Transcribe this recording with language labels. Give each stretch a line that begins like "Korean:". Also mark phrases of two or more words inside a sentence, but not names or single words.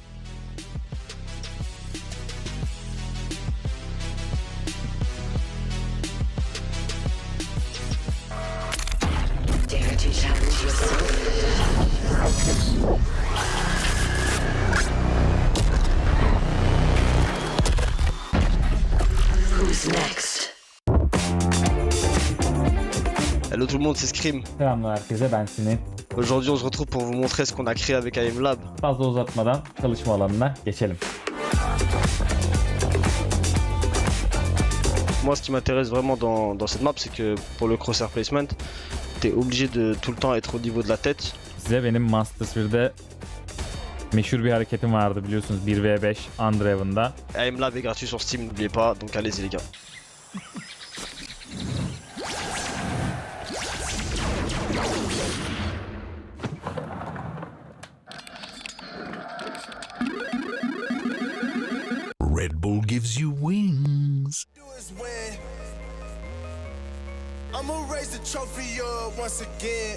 English: Dare to challenge yourself. Who's next?
French: Hello tout le monde, c'est Scream.
Turkish: Selamlar herkese, ben Sinet.
French: Aujourd'hui on se retrouve pour vous montrer ce qu'on a créé avec AM Lab.
Turkish: Fazla uzatmadan çalışma alanına geçelim.
French: Moi ce qui m'intéresse vraiment dans cette map, c'est que pour le
English: crosshair placement,
French: t'es obligé de tout le temps être au niveau de la tête.
Turkish: Size benim Masters 1'de meşhur bir hareketim vardı biliyorsunuz, 1v5 Underhaven'da.
French: AM Lab est gratuit sur Steam, n'oubliez pas, donc allez-y les gars.
English: Red Bull gives you wings. I'ma raise the trophy up once again.